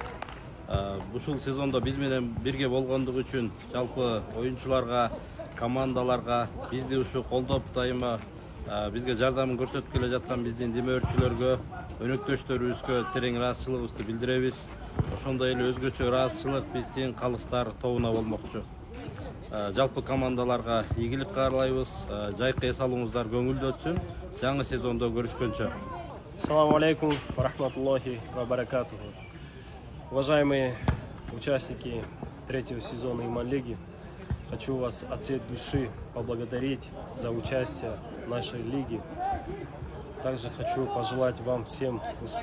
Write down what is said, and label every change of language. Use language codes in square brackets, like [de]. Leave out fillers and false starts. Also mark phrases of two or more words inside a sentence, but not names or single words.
[ky] Ушул сезондо биз менен бирге болгондугу үчүн жалпы оюнчуларга, командаларга, бизди ушу колдоп дайыма бизге жардамын көрсөтүп келе жаткан биздин демөөрчүлөргө, өнөктөштөрүбүзгө терең ыраазычылыгыбызды билдиребиз. Ошондой эле өзгөчө ыраазычылык биздин калыстар тобуна болмокчу. Жалпы командаларга ийгилик каалайбыз. Жайкы эс алууңуздар көңүлдүү өтсүн. Жаңы сезондо көрүшкөнчө. [ar] السلام عليكم ورحمة الله وبركاته. [ru] Уважаемые участники третьего сезона Ыйман лиги, хочу вас от всей души поблагодарить за участие в нашей лиге. Также хочу пожелать вам всем успехов.